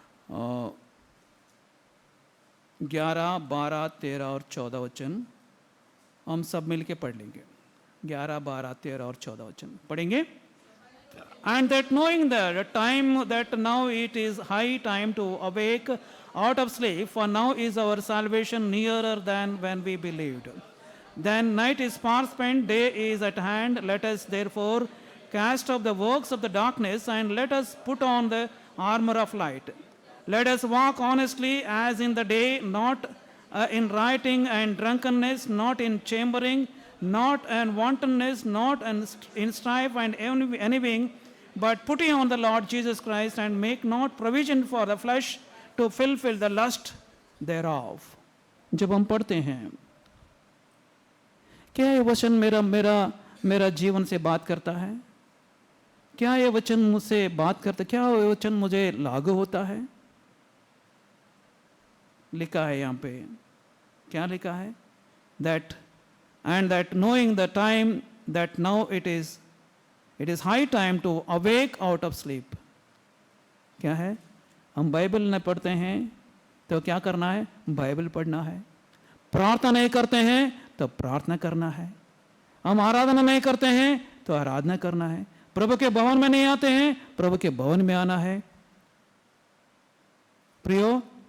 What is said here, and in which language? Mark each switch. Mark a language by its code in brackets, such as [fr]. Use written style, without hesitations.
[hi] और 11, 12, 13 और 14 वचन हम सब मिलके पढ़ लेंगे। 11, 12, 13 और 14 वचन पढ़ेंगे। [en] And that knowing that time that now it is high time to awake out of sleep, for now is our salvation nearer than when we believed. Then night is far spent, day is at hand. Let us therefore cast off the works of the darkness and let us put on the armor of light. Let us walk honestly as in the day, not in rioting and drunkenness, not in chambering, not in wantonness, not in strife and envying, but putting on the Lord Jesus Christ, and make not provision for the flesh to fulfill the lust thereof. [hi] जब हम पढ़ते हैं, क्या ये वचन मेरा जीवन से बात करता है? क्या ये वचन मुझसे बात करता है? क्या ये वचन मुझे लागू होता है? लिखा है यहाँ पे, क्या लिखा है? [en] that knowing the time that now it is high time to awake out of sleep. [hi] क्या है? हम बाइबल नहीं पढ़ते हैं तो क्या करना है? बाइबल पढ़ना है। प्रार्थना नहीं करते हैं तो प्रार्थना करना है। हम आराधना नहीं करते हैं तो आराधना करना है। प्रभु के भवन में नहीं आते हैं, प्रभु के भवन में आना है प्रियो।